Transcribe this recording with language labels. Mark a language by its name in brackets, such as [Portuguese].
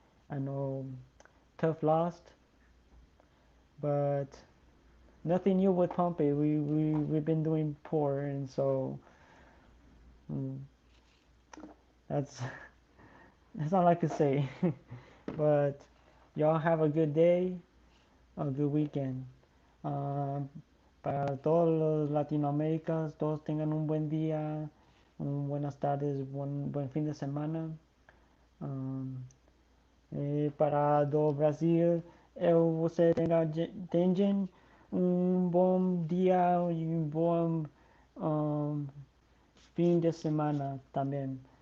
[English] I know tough lost, but nothing new with Pompey. We've been doing poor, and so mm, that's that's all I could say. But y'all have a good day, a good weekend. [Spanish] Um, para todos los Latinoaméricas, todos tengan un buen día, buenas tardes, buen fin de semana. [Portuguese] Um, para do Brasil, você tenham bom dia e um, fim de semana também.